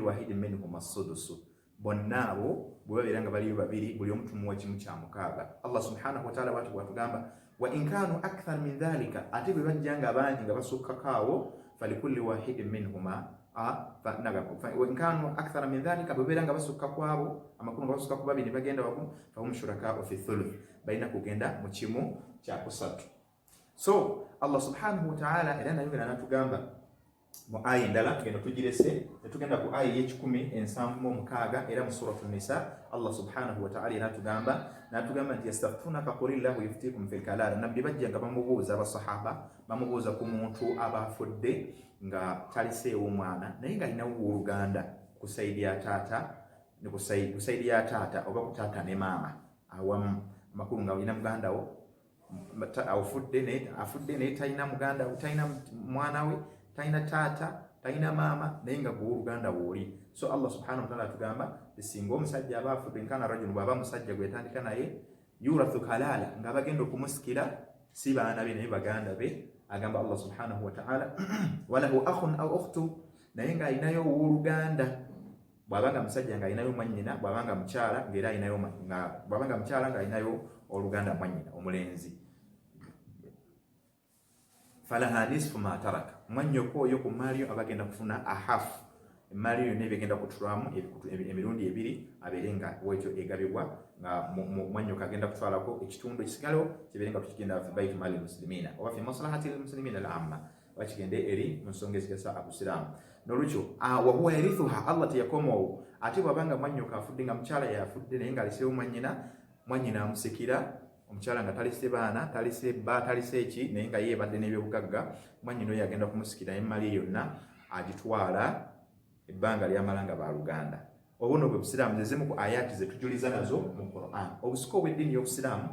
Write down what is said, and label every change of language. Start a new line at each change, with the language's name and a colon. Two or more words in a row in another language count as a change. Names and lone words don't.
Arabic: واحد منهما السدس
Ganda: bonna abo bwe babeera nga baliyo babiri buli omu tumuwa kimu kya mukaaga
Arabic: الله سبحانه وتعالى
Ganda: bwatu bwatugamba
Arabic: وإن كانوا أكثر من ذلك
Ganda: ate bwe bajja nga bangi nga basukkakaawo
Arabic: فلكل واحد منهما وإن كانوا أكثر من ذلك
Ganda: bwe babeera nga basukka kwabo amakulu nga basukka ku babiri bagenda wamu
Arabic: فهم شركاء في الثلث
Ganda: balina kugenda mu kimu kya kusatu so
Arabic: الله سبحانه وتعالى
Ganda: era nayo n'atugamba mu aya endala tugenda tugirese netugenda ku aya y'10:76 era mu
Arabic: سورة النساء الله سبحانه وتعالى
Ganda: natugamba nti
Arabic: يستفتونك قل الله يفتيكم في الكلالة
Ganda: nabbi bajja nga bamubuuza abasahaba bamubuuza ku muntu aba afudde nga taliseewo mwana naye nga alinawo owooluganda kusaidia taata oba ku taata ne maama awamu amakulu nga alina mugandawo afudde naye talina muganda talina mwana we talina taata talina maama naye nga gwe oluganda wooli so
Arabic: الله سبحانه وتعالى
Ganda: atugamba singa omusajja aba afudde
Arabic: إن كان رجل
Ganda: bw'aba musajja gwe yatandika naye
Arabic: يورث كلالة
Ganda: nga bagenda okumusikira si baana be naye baganda be agamba
Arabic: الله سبحانه وتعالى وله أخ أو أخت
Ganda: naye nga alinayo owooluganda bw'abanga musajja nga alinayo mwannyina bw'abanga mukyala ng'era alinayo bw'abanga mukyala nga alinayo oluganda mwannyina omulenzi
Arabic: فلها نصف ما ترك
Ganda: mwannyoko oyo ku maali yo abagenda kufuna ahafu emaali yo nebegenda kutulamu emirundi ebiri abeere nga bwekyo egabibwa nga mwannyoko agenda kutwalako ekitundu ekisigalo kibeere nga tukigenda
Arabic: في بيت مال المسلمين
Ganda: oba
Arabic: في مصلحة المسلمين العامة
Ganda: wakigende eri mu nsonga ezigasa abusiraamu n'olwekyo
Arabic: وهو يرثها
Ganda: Allah teyakomawo ate bw'abanga mwannyoko afudde nga mukyala yafudde naye nga aliseewo mwannyina amusikira omukyala nga talise baana talise bba talise eki naye nga yeebadde n'ebyobugagga mwannyina oyo agenda kumusikira emaali yonna agitwala ebbanga lyamala nga baluganda obuno bwe busiraamu zezimu ku ayati zetujuliza nazo mu Quran obusika obw'eddiini y'obusiraamu